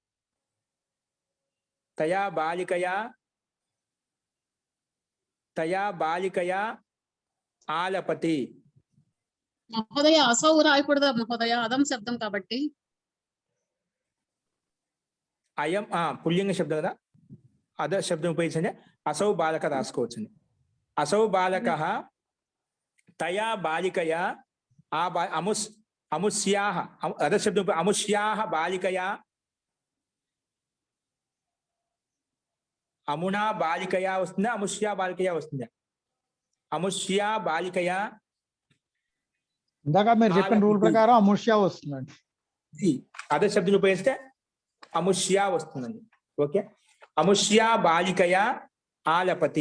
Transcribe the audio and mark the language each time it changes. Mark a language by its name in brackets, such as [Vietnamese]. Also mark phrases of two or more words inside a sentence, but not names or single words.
[Sanskrit] తయా బాలికయా ఆలపతి. [Telugu] మహోదయ అసౌ రాయకూడదా మహోదయ? అదం శబ్దం కాబట్టి. అయం పుల్లింగ శబ్దం కదా. అద శబ్దం ఉపయోగించండి. అసౌ బాలక రాసుకోవచ్చండి. [Sanskrit] असौ बालकः तया बालिकया अमुष्याः अधशब्दं अमुष्याः बालिकया अमुना बालिकया वస్తుందా అముష్యా బాలికయా వస్తుందా? అముష్యా బాలికయా [Telugu] ఇందాక మీరు చెప్పిన రూల్ ప్రకారం అముష్య వస్తుందండి. అదే శబ్దం ఉపయోగిస్తే అముష్యా వస్తుందండి. ఓకే, [Sanskrit] అముష్యా బాలికయా ఆలపతి.